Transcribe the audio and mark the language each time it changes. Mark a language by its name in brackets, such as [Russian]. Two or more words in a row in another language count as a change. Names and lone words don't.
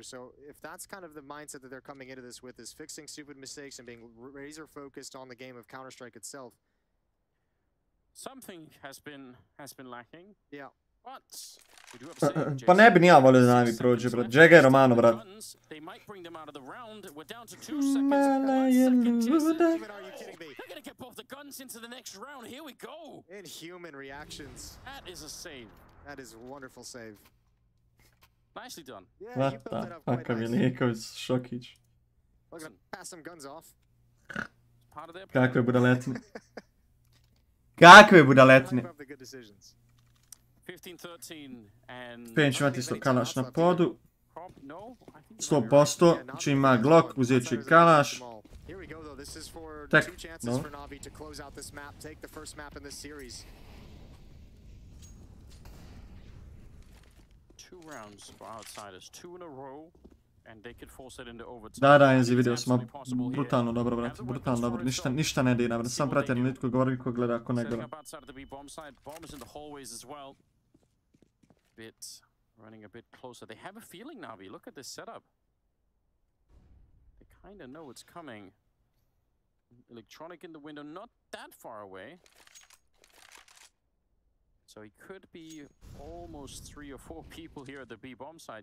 [English] So if that's kind of the mindset that they're coming into this with, is fixing stupid mistakes and being razor focused on the game of Counter-Strike itself. Something has been lacking. Yeah. [Croatian] Pa ne bi ni ja volio da Navi prođe, brat. Džega je Romano, brat. Mala je luda. [English] Inhuman reactions. That is a save. That is a wonderful save. Nicely done. What the fuck, Miliković, Šokić. We're gonna pass some guns off. [Croatian] Kakve budaletine. Kakve budaletine. 5 će imati isto kalaš na podu. 100%. Čim ima Glock, uzet će kalaš. Tek, [English] no. 2 rounds for outsiders, 2 in a row, and they could force it into overtime. [Croatian] Da, Enzi, vidio sam, brutalno dobro, brate, brutalno dobro, ništa ne dira, brate, sam prati analitku, govori ko gleda, ko ne gleda. [English] Running a bit closer. They have a feeling, Navi. Look at this setup. They kind of know it's coming. Electronic in the window, not that far away. So he could be almost 3 or 4 people here at the B bomb side.